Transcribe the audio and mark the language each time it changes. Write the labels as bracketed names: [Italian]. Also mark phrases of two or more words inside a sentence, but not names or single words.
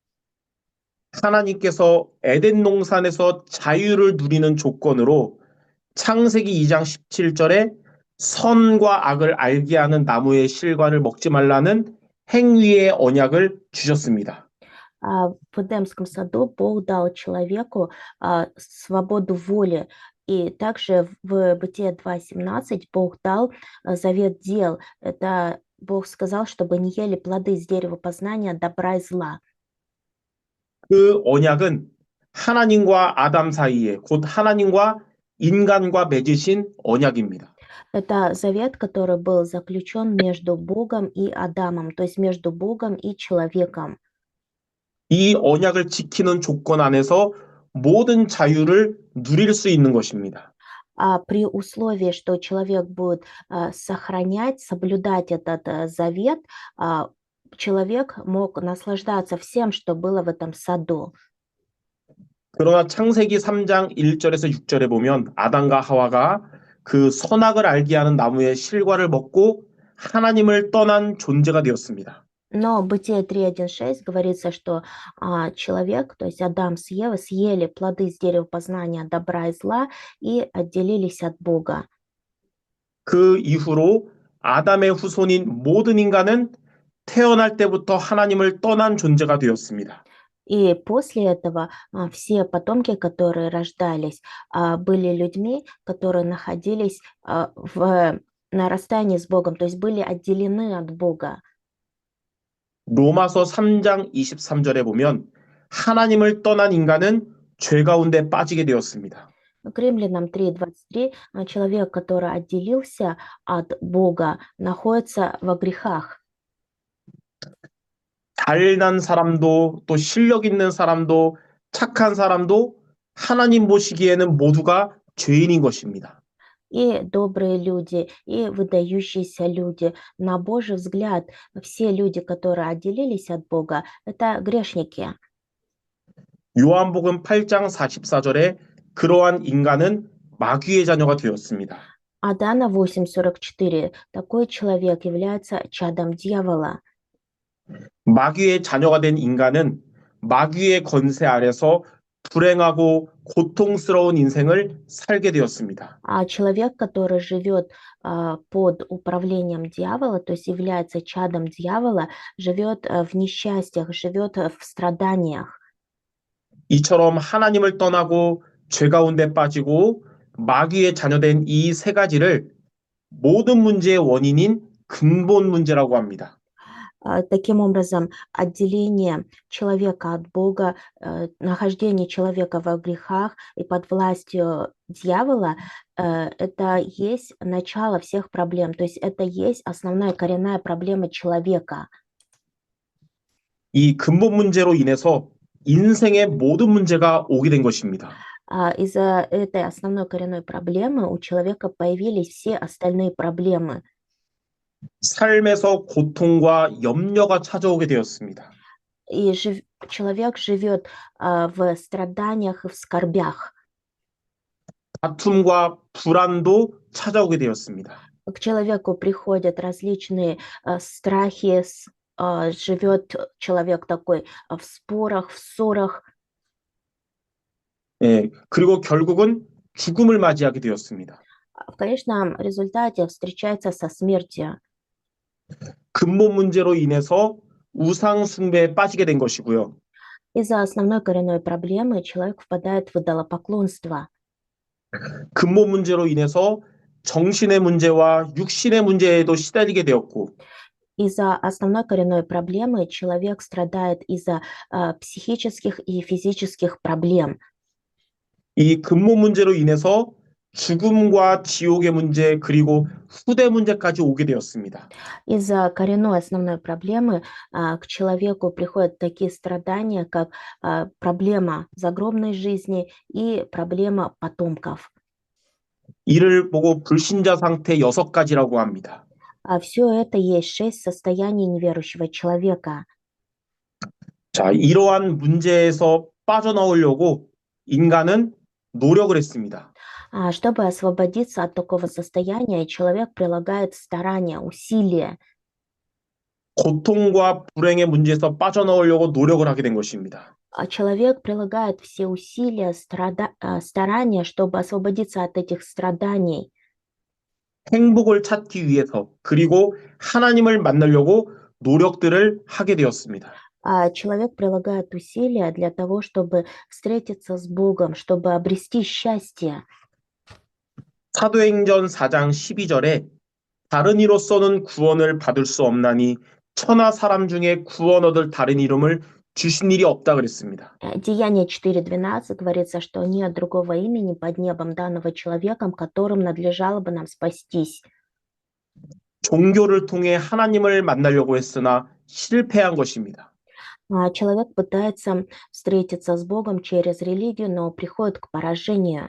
[Korean] 하나님께서 에덴 동산에서 자유를 누리는 조건으로 창세기 2장 17절에 선과 악을 알게 하는 나무의 실과를 먹지 말라는 행위의 언약을 주셨습니다. [Russian] В Эдемском саду Бог дал человеку свободу воли. И также в Бытие 2:17 Бог дал завет дел. Это Бог сказал, чтобы не ели плоды с дерева познания добра и зла. [Korean] 그 언약은 하나님과 아담 사이에 곧 하나님과 인간과 맺으신 언약입니다. [Russian] Это завет, который был заключен между Богом и Адамом, то есть между Богом и человеком. [Korean] 이 언약을 지키는 조건 안에서 모든 자유를 누릴 수 있는 것입니다. [Russian] При условии, что человек будет сохранять, соблюдать этот завет, человек мог наслаждаться всем, что было в этом саду. [Korean] 그러나 창세기 3장 1절에서 6절에 보면 아담과 하와가 그 선악을 알게 하는 나무의 실과를 먹고 하나님을 떠난 존재가 되었습니다. [Russian] Но в Бытие 3:1-6 говорится, что человек, то есть Адам с Евой, съели плоды с дерева познания добра и зла и отделились от Бога. [Korean] 그 이후로 아담의 후손인 모든 인간은 태어날 때부터 하나님을 떠난 존재가 되었습니다. [Russian] И после этого все потомки, которые рождались, были людьми, которые находились на расстоянии с Богом, то есть были отделены от Бога. [Korean] 로마서 3장 23절에 보면 하나님을 떠난 인간은 죄 가운데 빠지게 되었습니다. [Russian] К Римлянам 3:23 человек, который отделился от Бога, находится во грехах. [Korean] 잘난 사람도 또 실력 있는 사람도 착한 사람도 하나님 보시기에는 모두가 죄인인 것입니다. [Russian] И добрые люди, и выдающиеся люди. На Божий взгляд, все люди, которые отделились от Бога, это грешники. [Korean] 요한복음 8장 44절에 그러한 인간은 마귀의 자녀가 되었습니다. [Russian] А Дана 8:44 такой человек является чадом дьявола. [Korean] 마귀의 자녀가 된 인간은 마귀의 권세 아래서 불행하고 고통스러운 인생을 살게 되었습니다. [Russian] А человек, который живет под управлением дьявола, то есть является чадом дьявола, живет в несчастьях, живет в страданиях. [Korean] 이처럼 하나님을 떠나고 죄 가운데 빠지고 마귀의 자녀된 이 세 가지를 모든 문제의 원인인 근본 문제라고 합니다. [Russian] Таким образом, отделение человека от Бога, нахождение человека во грехах и под властью дьявола, это есть начало всех проблем, то есть это есть основная коренная проблема человека. [Korean] 이 근본 문제로 인해서 인생의 모든 문제가 오게 된 것입니다. [Russian] Из-за этой основной коренной проблемы у человека появились все остальные проблемы. [Korean] 삶에서 고통과 염려가 찾아오게 되었습니다. [Russian] И человек живет в страданиях и в скорбях. [Korean] 다툼과 불안도 찾아오게 되었습니다. [Russian] К человеку приходят различные страхи, живет человек такой в спорах, в ссорах, [Korean] 예, 그리고 결국은 죽음을 맞이하게 되었습니다. [Russian] в конечном результате встречается со смертью. [Korean] 근본 문제로 인해서 우상 숭배에 빠지게 된 것이고요. [Russian] Из-за основной коренной проблемы человек впадает в идолопоклонство. [Korean] 근본 문제로 인해서 정신의 문제와 육신의 문제에도 시달리게 되었고, [Russian] Из-за основной коренной проблемы человек страдает из-за психических и физических проблем. [Korean] 이 근본 문제로 인해서 죽음과 지옥의 문제 그리고 후대 문제까지 오게 되었습니다. [Russian] Из-за коренной основной проблемы к человеку приходят такие страдания, как проблема загробной жизни и проблема потомков. [Korean] 이를 보고 불신자 상태 6가지라고 합니다. [Russian] А все это есть 6 состояний неверующего человека. [Korean] 자, 이러한 문제에서 빠져나오려고 인간은 노력을 했습니다. [Russian] Чтобы освободиться от такого состояния, человек прилагает старания, усилия. [Korean] 고통과 불행의 문제에서 빠져나오려고 노력을 하게 된 것입니다. [Russian] Человек прилагает все усилия, старания, чтобы освободиться от этих страданий. [Korean] 행복을 찾기 위해서 그리고 하나님을 만나려고 노력들을 하게 되었습니다. [Russian] Человек прилагает усилия для того, чтобы встретиться с Богом, чтобы обрести счастье. [Korean] 사도행전 4장 12절에 다른 이로서는 구원을 받을 수 없나니 천하 사람 중에 구원 얻을 다른 이름을 주신 일이 없다 그랬습니다. [Russian] Деяние 4.12 говорится, что нет другого имени под небом, данного человеком, которым надлежало бы нам спастись. [Korean] 종교를 통해 하나님을 만나려고 했으나 실패한 것입니다. [Russian] Человек пытается встретиться с Богом через религию, но приходит к поражению.